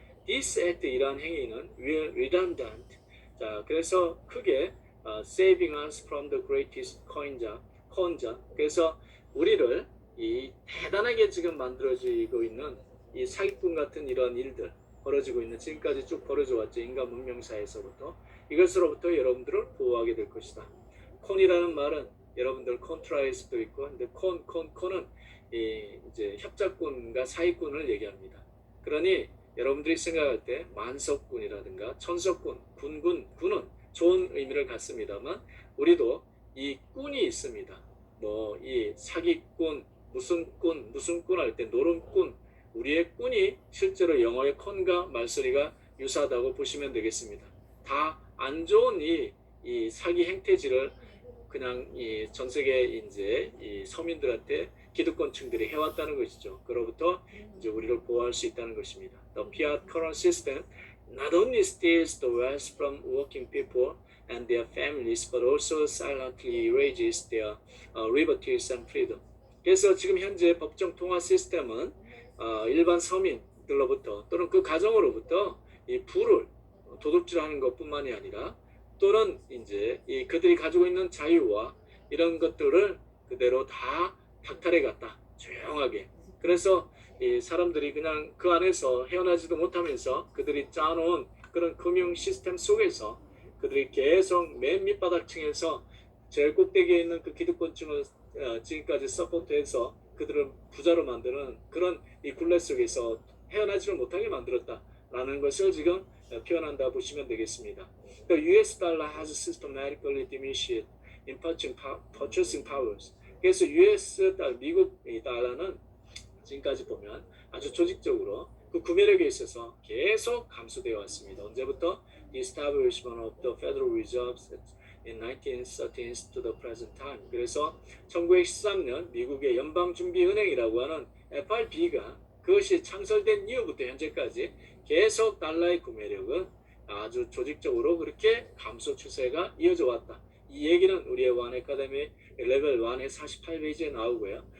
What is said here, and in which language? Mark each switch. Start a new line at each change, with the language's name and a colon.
English: This act
Korean: 이러한 행위는
English: redundant.
Korean: 자, 그래서 크게
English: saving us from the greatest conja.
Korean: 그래서 우리를 이 대단하게 지금 만들어지고 있는 이 사기꾼 같은 이런 일들 벌어지고 있는 지금까지 쭉 벌어져 왔죠. 인간 문명사에서부터 이것으로부터 여러분들을 보호하게 될 것이다. 콘이라는 말은 여러분들 콘트라일 수도 있고 근데 콘은 이제 협작꾼과 사기꾼을 얘기합니다. 그러니 여러분들이 생각할 때 만석꾼이라든가 천석꾼, 군은 좋은 의미를 갖습니다만 우리도 이 꾼이 있습니다. 뭐 이 사기꾼, 무슨 꾼 할 때 노름꾼, 우리의 꾼이 실제로 영어의 컨과 말소리가 유사하다고 보시면 되겠습니다. 다 안 좋은 이 사기 행태지를 그냥 이 전 세계 이제 이 서민들한테 기득권층들이 해왔다는 것이죠. 그로부터 이제 우리를 보호할 수 있다는 것입니다.
English: The fiat currency system not only steals the wealth from working people and their families, but also silently erases their liberties and freedom.
Korean: 그래서 지금 현재 법정 통화 시스템은 일반 서민들로부터 또는 그 가정으로부터 이 부를 도둑질하는 것뿐만이 아니라 또는 이제 그들이 가지고 있는 자유와 이런 것들을 그대로 다 박탈해 갔다. 조용하게. 그래서 이 사람들이 그냥 그 안에서 헤어나지도 못하면서 그들이 짜놓은 그런 금융 시스템 속에서 그들이 계속 맨 밑바닥층에서 제일 꼭대기에 있는 그 기득권층을 지금까지 서포트해서 그들을 부자로 만드는 그런 이 굴레 속에서 헤어나지를 못하게 만들었다라는 것을 지금 표현한다 보시면 되겠습니다.
English: The US dollar has systematically diminished in purchasing powers.
Korean: 그래서 US 달러, 미국 달러는 지금까지 보면 아주 조직적으로 그 구매력에 있어서 계속 감소되어 왔습니다. 언제부터?
English: The establishment of the Federal Reserve in 1913 to the present time.
Korean: 그래서 1913년 미국의 연방준비은행이라고 하는 FRB가 그것이 창설된 이후부터 현재까지 계속 달러의 구매력은 아주 조직적으로 그렇게 감소 추세가 이어져 왔다. 이 얘기는 우리의 원 아카데미 레벨 1의 48페이지에 나오고요.